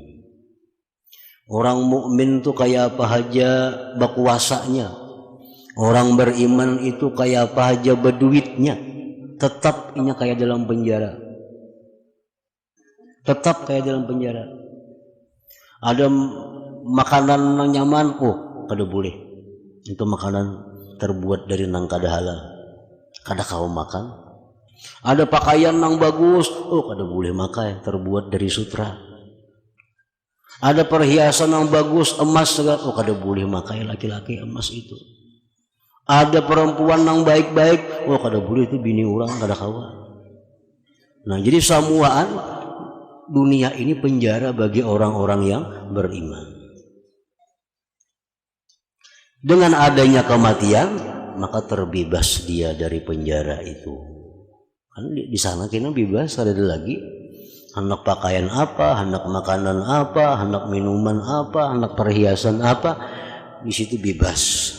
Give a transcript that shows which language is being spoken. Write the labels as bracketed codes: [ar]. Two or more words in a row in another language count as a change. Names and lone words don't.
[id] Orang mukmin itu kayak apa aja berkuasanya. Orang beriman itu kayak apa aja berduitnya, tetap ini kayak dalam penjara. Tetap kayak dalam penjara. Ada makanan yang nyaman, oh kada boleh. Itu makanan terbuat dari nang kada halal, kada kau makan. Ada pakaian yang bagus, oh kada boleh makan, terbuat dari sutra. Ada perhiasan yang bagus, emas segala, oh kada boleh makan laki-laki emas itu. Ada perempuan yang baik-baik, oh kada boleh itu bini orang, kada kawan. Nah, jadi samuaan dunia ini penjara bagi orang-orang yang beriman. Dengan adanya kematian, maka terbebas dia dari penjara itu. Kan di sana kita bebas, ada lagi. Hendak pakaian apa, hendak makanan apa, hendak minuman apa, hendak perhiasan apa, di situ bebas.